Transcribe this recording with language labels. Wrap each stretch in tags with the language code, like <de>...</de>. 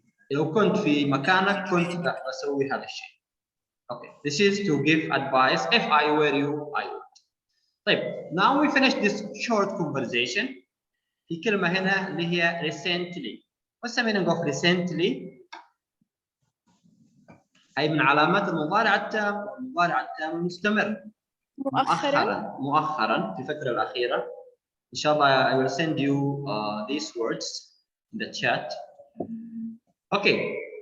<ar>لو كنت في مكانك كنت بسوي هذا الشيء.</ar> <en>Okay, this is to give advice. If I were you, I would. طيب, now we finish this short conversation.</en> <ar>في كلمة هنا اللي هي recently.</ar> <en>What's the meaning of recently?</en> <ar>أي من علامات المضارع التام والمضارع التام المستمر. مؤخرا في الفترة الأخيرة. إن شاء الله</ar> <en>I will send you these words in the chat. Okay.</en>